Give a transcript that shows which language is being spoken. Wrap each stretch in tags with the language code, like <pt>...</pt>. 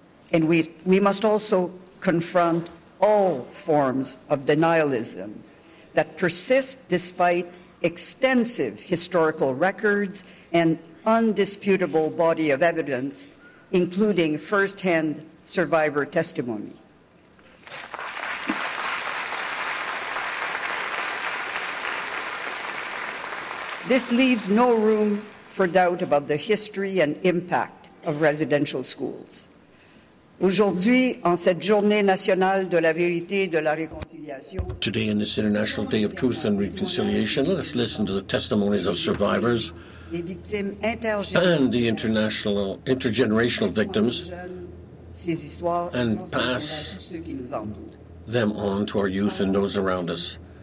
<en>And we must also confront all forms of denialism that persist despite extensive historical records and undisputable body of evidence, including firsthand survivor testimony. This leaves no room for doubt about the history and impact of residential schools.</en> <fr>Aujourd'hui, en cette journée nationale de la vérité et de la réconciliation,</fr> <en>today, in this International Day of Truth and Reconciliation, let us listen to the testimonies of survivors and the international intergenerational victims and pass them on to our youth and those around us.</en>